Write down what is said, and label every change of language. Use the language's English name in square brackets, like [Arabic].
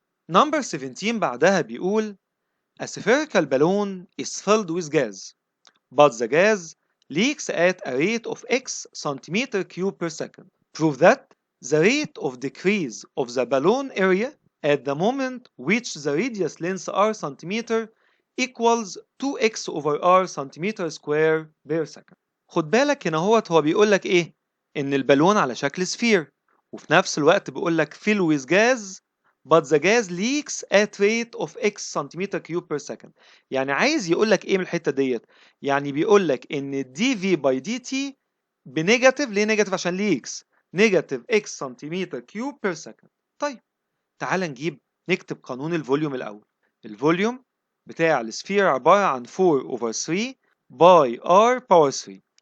[English] Number 17 [Arabic] بعدها بيقول [English] a spherical balloon is filled with gas but the gas leaks at a rate of x centimeter cube per second. Prove that the rate of decrease of the balloon area at the moment which the radius length r centimeter equals 2x over r centimeter square per second. [Arabic] خد بالك هنا هو بيقول لك ايه؟ ان البالون على شكل سفير، وفي نفس الوقت بيقول لك [English] fill with gas but the gas leaks at rate of x centimeter cube per second. [Arabic] يعني عايز يقول لك ايه من الحته ديت؟ يعني بيقول لك ان dv by dt بنيجاتيف. ليه نيجاتيف؟ عشان ليكس نيجاتيف x سنتيمتر كيوب بير سكند. طيب تعال نكتب قانون الفوليوم الاول. الفوليوم بتاع السفير عباره عن 4 over 3 باي r باور 3.